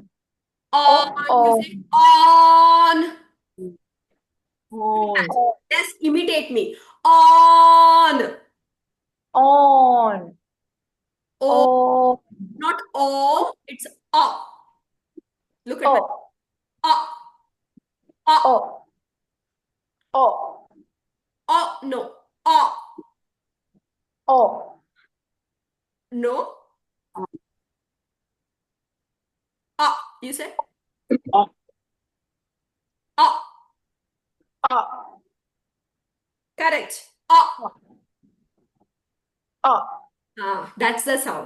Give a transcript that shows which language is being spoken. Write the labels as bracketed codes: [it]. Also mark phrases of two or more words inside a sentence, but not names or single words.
[en] You say on. Just imitate me. On. On. O. Not O. It's O. Look at me. O. O. No. O. No. You say? Correct. That's the sound.